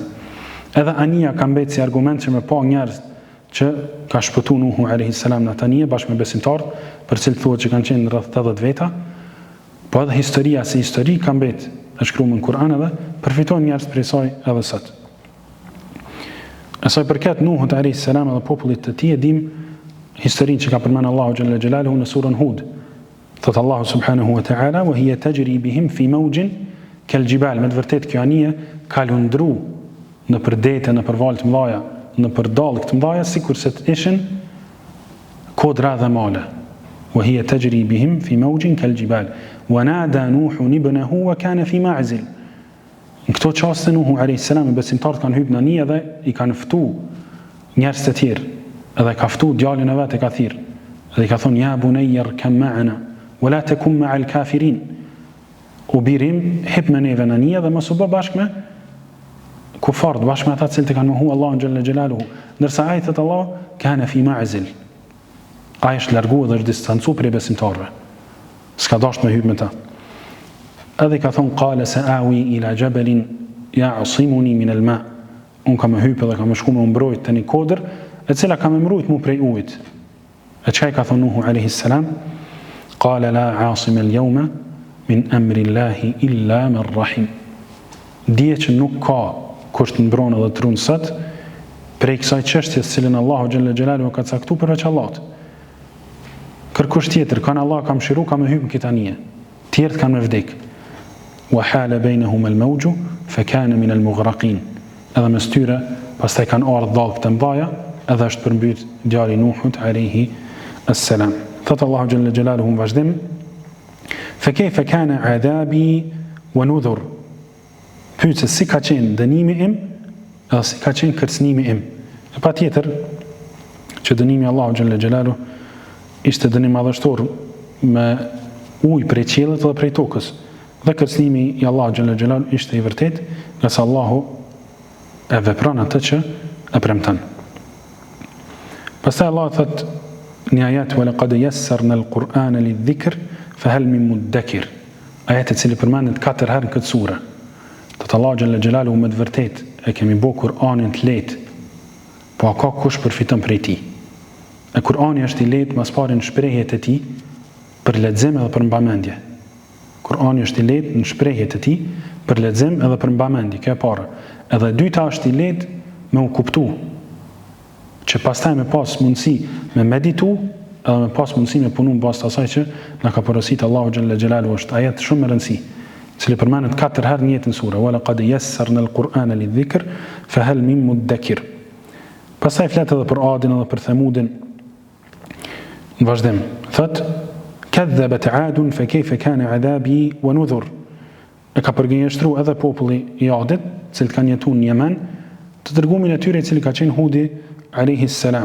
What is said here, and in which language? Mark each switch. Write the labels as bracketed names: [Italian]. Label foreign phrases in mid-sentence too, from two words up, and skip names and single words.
[Albanian] Edhe anija ka mbetë si argument që me pa njerëz që ka shpëtu Nuhu [Arabic] عليه السلام [Albanian] në atë anije bashkë me besimtarët, për cilët thuhet që kanë qenë rreth 80 veta. Po edhe historia si histori ka mbetë e shkruar në Kur'an edhe përfitojnë njerëz prej saj edhe sot. Asaj përket Nuhut [Arabic] عليه السلام [Albanian] dhe popullit të tij e dim historinë që ka përmendur Allahu [Arabic] جل جلاله [Albanian] në surën Hud. [Arabic] Thot Allahu سبحانه وتعالى وهي تجري بهم في موج كالجبال. [Albanian] Me të vërtetë kjo anije ka lundru në përdete, në përvalë të mëdha, në përdallë të mëdha, sikurse të ishin kodra dhe male. [Arabic] وهي تجري بهم في موج كالجبال ونادى نوح ابنه وكان في معزل. [Albanian] Në këto çaste Nuhu [Arabic] عليه السلام [Albanian] besimtarët kanë hyrë në anije dhe i kanë ftuar njerëz të tjerë, edhe ka ftuar djalin e vet e ka thirr. Dhe i ka thonë [Arabic] يا بني اركب معنا ولا تكن مع الكافرين. [Albanian] O birim, hip me neve në anije dhe mos u bë bashkë me kufart, bashkë me ata që kanë mohu Allahun [Arabic] جل جلاله. [Albanian] Ndërsa ai thot [Arabic] الله كان في معزل. [Albanian] Ai është larguar dhe është distancuar prej besimtarëve. S'ka dashur me hyrë me ta. Edhe ka thonë [Arabic] قال سآوي إلى جبل يعصمني من الماء. [Albanian] Unë kam hypë dhe kam shku me mbrojt të një kodër e cila kam mbrojt mu prej ujit. E çka i ka thonë Nuhu [Arabic] عليه السلام? قال لا عاصم اليوم من أمر الله إلا من رحم. [Albanian] Dije që nuk ka kush të mbron edhe të ruan sot prej kësaj çështjes cilën Allahu [Arabic] جل جلاله [Albanian] ka caktuar përveç Allahut. Kërkush tjetër kanë Allah ka mëshiru ka me hypë në këtë anije. Tjerët kanë me vdek. [Arabic] وحال بينهما الموج فكان من المغرقين. [Albanian] Edhe mes tyre pastaj kanë ardhur dallë të mëdha, edhe është përmbyt djali Nuhut [Arabic] عليه السلام. [Albanian] Thot Allahu [Arabic] جل جلاله [Albanian] në vazhdim: [Arabic] فكيف كان عذابي ونذر. [Albanian] Pyet se si ka qenë dënimi im edhe si ka qenë kërcënimi im. E patjetër që dënimi i Allahu [Arabic] جل جلاله [Albanian] ishte dënim madhështor me ujë prej qiellit dhe prej tokës. Dhe kërcënimi i Allahu [Arabic] جل جلاله [Albanian] ishte i vërtet, nga sa Allahu e vepron atë që e premton. Pastaj Allah thot në ajet [Arabic] ولقد يسرنا القرآن للذكر فهل من مدكر. [Albanian] Ajeti i cili përmendet 4 herë në këtë sure. Thot Allahu [Arabic] جل جلاله [Albanian] me të vërtet e kemi bë Kur'anin të lehtë, po a ka kush përfiton prej tij? E Kur'ani është i lehtë mas pari në shprehjet e tij për lexim edhe për mbamendje. Kur'ani është i lehtë në shprehjet e tij për lexim edhe për mbamendje, kjo e para. Edhe e dyta është i lehtë me u kuptu, që pastaj me pas mundësi me meditu edhe me pas mundësi me punu në bazë të asaj që na ka porositë Allahu [Arabic] جل جلاله. [Albanian] Është ajet shumë e rëndësishme, i cili përmendet 4 herë në jetën sure. [Arabic] ولقد يسرنا القرآن للذكر فهل من مدكر. [Albanian] Pastaj flet edhe për Adin edhe për Thamudin. Në vazhdim thot [Arabic] كذبت عاد فكيف كان عذابي ونذر. [Albanian] E ka përgënjeshtruar edhe populli i Adit, cilët kanë jetuar në Yemen, të dërgumin e tyre i cili ka qenë Hudi [Arabic] عليه السلام.